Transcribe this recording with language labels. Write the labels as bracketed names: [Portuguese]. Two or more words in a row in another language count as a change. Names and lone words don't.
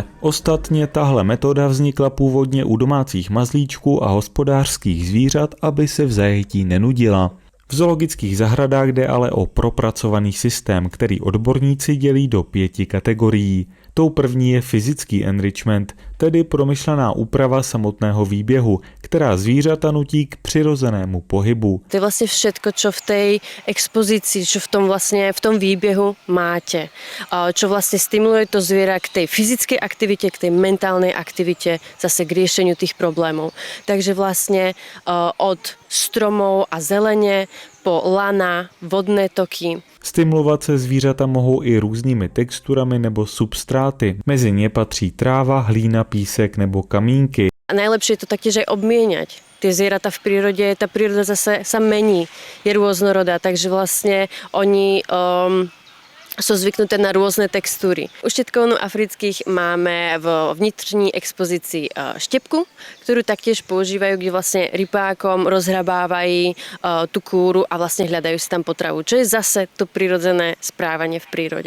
[Czech] Ostatně tahle metoda vznikla původně u domácích mazlíčků a hospodářských zvířat, aby se v zajetí nenudila. V zoologických zahradách jde ale o propracovaný systém, který odborníci dělí do 5 kategorií. Tou první je fyzický enrichment, tedy promyšlená úprava samotného výběhu, která zvířata nutí k přirozenému pohybu. [Slovak] To je vlastne všetko, čo v tej expozícii, čo v tom výbehu máte. Čo vlastne stimuluje to zviera k tej fyzickej aktivite, k tej mentálnej aktivite, zase k riešeniu tých problémov. Takže vlastne od stromov a zelene po lana, vodné toky. [Czech] Stimulovat se zvířata mohou i různými texturami nebo substráty. Mezi ně patří tráva, hlína, písek nebo kamínky. [Slovak] A najlepšie je to taktiež aj obmieniať. Tie zvieratá v prírode, tá príroda zase sa mení, je rôznorodá, takže vlastne oni sú zvyknuté na rôzne textúry. U štetkovnú afrických máme v vnitřní expozícii štepku, ktorú taktiež používajú, kde vlastne rypákom rozhrabávajú tú kúru a vlastne hľadajú si tam potravu, čo je zase to prirodzené správanie v prírode.